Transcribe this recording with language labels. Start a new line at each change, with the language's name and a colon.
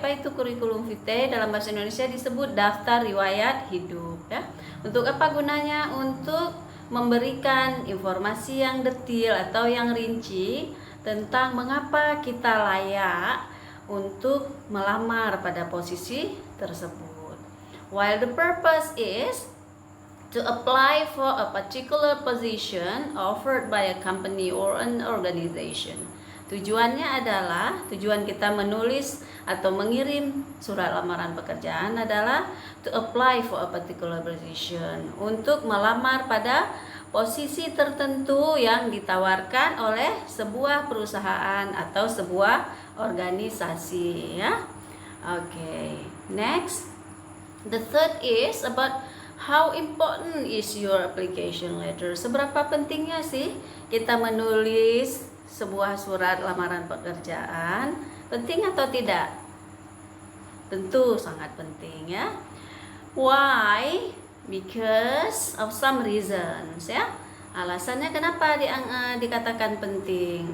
Indonesian: Apa itu kurikulum vitae? Dalam bahasa Indonesia disebut daftar riwayat hidup ya. Untuk apa gunanya? Untuk memberikan informasi yang detail atau yang rinci tentang mengapa kita layak untuk melamar pada posisi tersebut.
English: While the purpose is to apply for a particular position offered by a company or an organization.
Indonesian: Tujuannya adalah, tujuan kita menulis atau mengirim surat lamaran pekerjaan adalah
English: to apply for a particular position,
Indonesian: untuk melamar pada posisi tertentu yang ditawarkan oleh sebuah perusahaan atau sebuah organisasi ya.
English: Okay, next. The third is about how important is your application letter.
Indonesian: Seberapa pentingnya sih kita menulis sebuah surat lamaran pekerjaan? Penting atau tidak? Tentu sangat penting ya.
English: Why? Because of some reasons
Indonesian: ya. Alasannya kenapa dikatakan penting?